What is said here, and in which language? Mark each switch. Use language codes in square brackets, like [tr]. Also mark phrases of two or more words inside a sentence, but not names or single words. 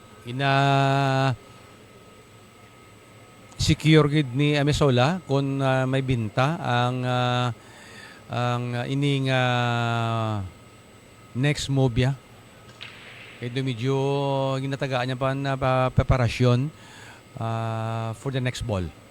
[hil] ina secure gid ni Amesola kung may binta ang ining [en] next move [hil] ya. Kaya medyo ginatagaan niya pa na preparasyon [en] for the next ball.